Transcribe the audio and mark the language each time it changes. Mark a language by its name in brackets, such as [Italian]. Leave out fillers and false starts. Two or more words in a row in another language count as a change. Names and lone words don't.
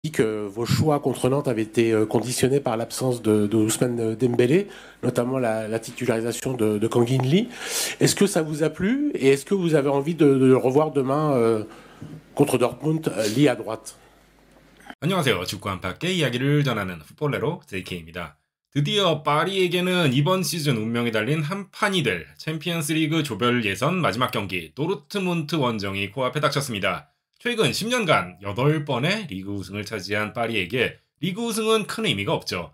[French] Dit que vos choix contre Nantes avaient été conditionnés par l'absence de Ousmane Dembélé, notamment la titularisation de Kangin Lee. Est-ce que ça vous a plu et est-ce que vous avez envie de le revoir demain contre Dortmund, Lee à droite? [Korean] 안녕하세요. 축구 한파께 이야기를 전하는 풋볼레로 JK입니다. 드디어 파리에게는 이번 시즌 운명이 달린 한 판이 될 챔피언스리그 조별 예선 마지막 경기 도르트문트 원정이 코앞에 닥쳤습니다. 최근 10년간 8번의 리그 우승을 차지한 파리에게 리그 우승은 큰 의미가 없죠.